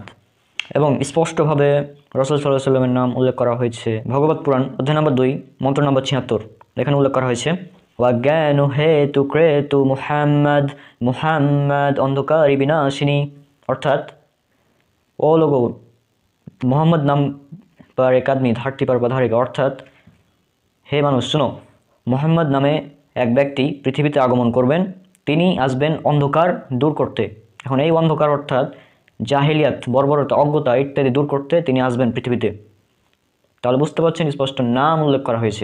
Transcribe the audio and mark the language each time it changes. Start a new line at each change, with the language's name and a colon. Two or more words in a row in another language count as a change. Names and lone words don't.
Bangla: এবং স্পষ্টভাবে রসুল সাল্লাল্লাহু আলাইহি সাল্লামের নাম উল্লেখ করা হয়েছে ভগবত পুরাণ অধ্যায় নম্বর 2 মন্ত্র নম্বর 76। এখানে উল্লেখ করা হয়েছে
Sanskrit: ওয়াজ্ঞানু হেতু ক্রেতু মুহাম্মদ অন্ধকারী বিনাশিনী,
Bangla: অর্থাৎ
Hindi: ओ लोगो मोहम्मद नाम पर एक आदमी धरती पर पधारेगा,
Bangla: অর্থাৎ হে মানুষ শুনো, মোহাম্মদ নামে এক ব্যক্তি পৃথিবীতে আগমন করবেন, তিনি আসবেন অন্ধকার দূর করতে। এখন এই অন্ধকার অর্থাৎ জাহিলিয়াত, বর্বরতা, অজ্ঞতা ইত্যাদি দূর করতে তিনি আসবেন পৃথিবীতে। তাহলে বুঝতে পারছেন স্পষ্ট নাম উল্লেখ করা হয়েছে।